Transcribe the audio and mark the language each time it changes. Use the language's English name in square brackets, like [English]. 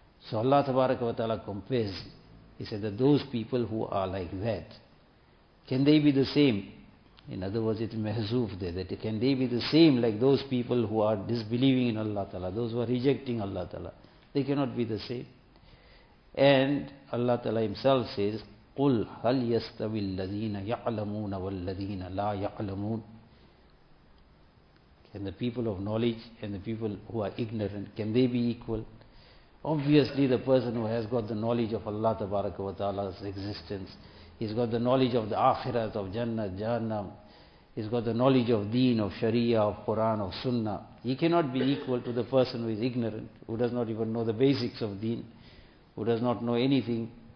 [English] So Allah Tabaraka wa Ta'ala compares, He said that those people who are like that, can they be the same? In other words, it's mahzuf there, that can they be the same like those people who are disbelieving in Allah Ta'ala, those who are rejecting Allah Ta'ala. They cannot be the same. And Allah Ta'ala Himself says, [Arabic] قُلْ هَلْ يَسْتَوِي الَّذِينَ يَعْلَمُونَ وَالَّذِينَ لَا يَعْلَمُونَ. [English] Can the people of knowledge and the people who are ignorant, can they be equal? Obviously the person who has got the knowledge of Allah Tabaraka wa Ta'ala's existence, he's got the knowledge of the Akhirat, of Jannah, Jahannam, he's got the knowledge of Deen, of Sharia, of Quran, of Sunnah, he cannot be equal to the person who is ignorant, who does not even know the basics of Deen, who does not know anything.